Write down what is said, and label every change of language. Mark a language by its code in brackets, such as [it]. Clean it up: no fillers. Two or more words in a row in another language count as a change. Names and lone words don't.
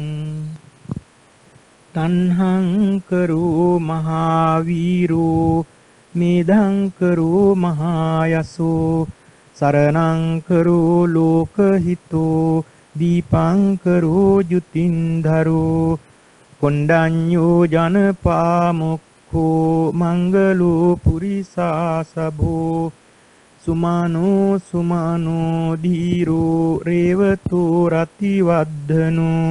[pi] තණ්හං කරෝ මහාවීරෝ මේධං කරෝ මහායසෝ සරණං කරෝ ලෝකහිතෝ දීපං කරෝ ජුතින්ධරෝ කොණ්ඩඤ්ඤෝ ජනපාමුක්ඛෝ මංගලෝ පුරිසාසභෝ සුමානෝ සුමානෝ ධීරෝ රේවතෝ රතිවද්ධනෝ